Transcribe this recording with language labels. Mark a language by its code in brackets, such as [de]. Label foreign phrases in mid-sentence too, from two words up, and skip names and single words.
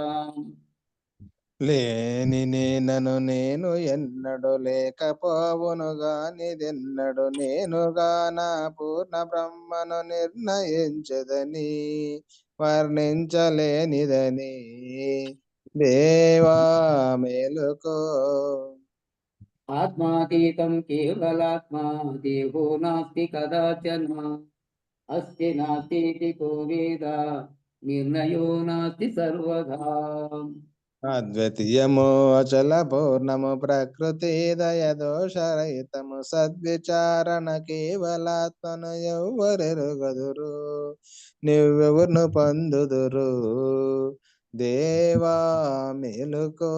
[te] లేని నేనను నేను ఎన్నడు లేకపోవును గానిదెన్నడు నేనుగా నా పూర్ణ బ్రహ్మను నిర్ణయించదని వర్ణించలేనిదని దేవా మేలుకో. [sa] ఆత్మాతీతం కేవలాత్మా దేహో నాస్తి కదాచన అస్తి నాస్తి కో వేద నిర్ణయో నాస్తి సర్వదా. [te] అద్వితీయము అచల పూర్ణము ప్రకృతి దయ దోషరహితము సద్విచారణ కేవలాత్మను ఎవ్వరెరుగదురు నువ్వెవరును పొందుదురు దేవా మేలుకో.